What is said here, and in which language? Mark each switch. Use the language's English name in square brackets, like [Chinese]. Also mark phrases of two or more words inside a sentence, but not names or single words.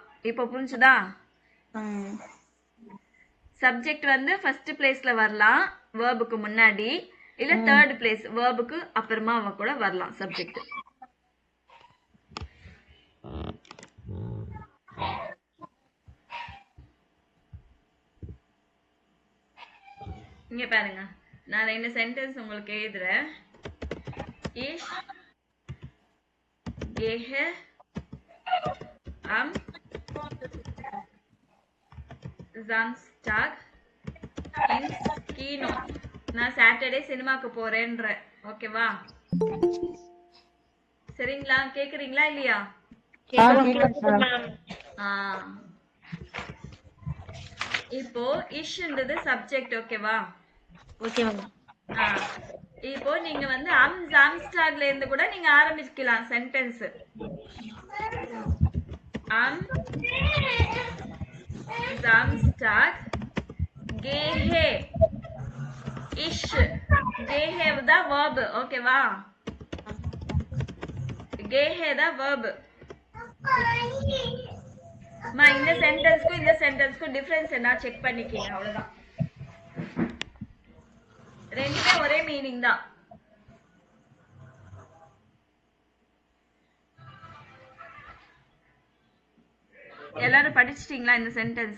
[Tamil] இப்போ புரிஞ்சுதா? சப்ஜெக்ட் வந்து [English] first place [Tamil] வரலாம் verbக்கு முன்னாடி, இல்ல [English] third place [Tamil] verbக்கு அப்புறமா கூட வரலாம் சப்ஜெக்ட். இங்க பாருங்க, நான் 2 சென்டென்ஸ் உங்களுக்கு எழுதுறேன். [German] இஷ் gehe am Samstag ins Kino. [Tamil] நான் சாட்டர்டே சினிமாக்கு போறேன்ற. ஓகேவா? சரிங்களா? கேக்குறீங்களா இல்லையா? இப்போ இஷ்ன்றது சப்ஜெக்ட். ஓகேவா? [English] Okay ma'am. [Tamil] இப்போ நீங்க வந்து [German] am Samstag [Tamil] இருந்து கூட நீங்க ஆரம்பிக்கலாம் சென்டென்ஸ். [German] am Samstag gehe ish. [Tamil] gehe தான் verb. ஓகேவா? gehe da verb. மா இந்த சென்டென்ஸ்க்கும் டிஃபரன்ஸ் என்ன செக் பண்ணிக்கீங்க அவ்வளவுதான். ரெண்டுமே ஒரே மீனிங் தான். எல்லாரும் படிச்சிட்டீங்களா இந்த சென்டென்ஸ்?